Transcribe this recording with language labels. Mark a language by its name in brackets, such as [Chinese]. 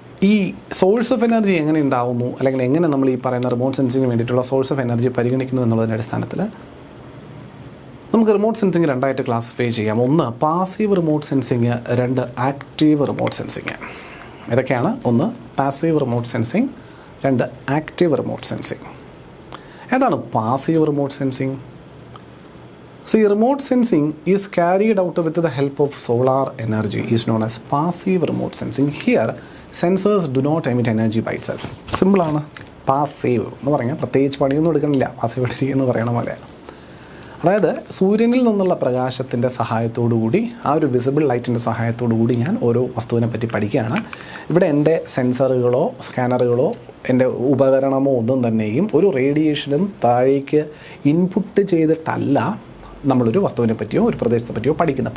[Malayalam] ഈ source of energy എങ്ങനെ ഉണ്ടാവുന്നു, അല്ലെങ്കിൽ എങ്ങനെ നമ്മൾ ഈ പറയുന്ന റിമോട്ട് സെൻസിങ്ങിന് വേണ്ടിയിട്ടുള്ള സോഴ്സ് ഓഫ് എനർജി പരിഗണിക്കുന്നു എന്നുള്ളതിൻ്റെ അടിസ്ഥാനത്തിൽ നമുക്ക് റിമോട്ട് സെൻസിങ് രണ്ടായിട്ട് ക്ലാസിഫൈ ചെയ്യാം. ഒന്ന് പാസീവ് റിമോട്ട് സെൻസിങ്, രണ്ട് ആക്റ്റീവ് റിമോട്ട് സെൻസിങ്. ഇതൊക്കെയാണ്. ഒന്ന് പാസീവ് റിമോട്ട് സെൻസിങ്, രണ്ട് ആക്റ്റീവ് റിമോട്ട് സെൻസിങ്. ഏതാണ് passive remote sensing? [English] remote sensing is carried out with the help of solar energy, is known as passive remote sensing. Here sensors do not emit energy by itself. [Malayalam] Simple ആണ്. Passive എന്ന് പറഞ്ഞാൽ പ്രത്യേകിച്ച് പണിയൊന്നും എടുക്കണില്ല, passive എന്ന് പറയണ പോലെ. അതായത് സൂര്യനിൽ നിന്നുള്ള പ്രകാശത്തിൻ്റെ സഹായത്തോടു കൂടി, ആ ഒരു വിസിബിൾ ലൈറ്റിൻ്റെ സഹായത്തോടു കൂടി ഞാൻ ഓരോ വസ്തുവിനെ പറ്റി പഠിക്കുകയാണ്. ഇവിടെ എൻ്റെ സെൻസറുകളോ സ്കാനറുകളോ എൻ്റെ ഉപകരണമോ ഒന്നും തന്നെയും ഒരു റേഡിയേഷനും താഴേക്ക് ഇൻപുട്ട് ചെയ്തിട്ടല്ല നമ്മളൊരു വസ്തുവിനെ പറ്റിയോ ഒരു പ്രദേശത്തെ പറ്റിയോ പഠിക്കുന്നത്.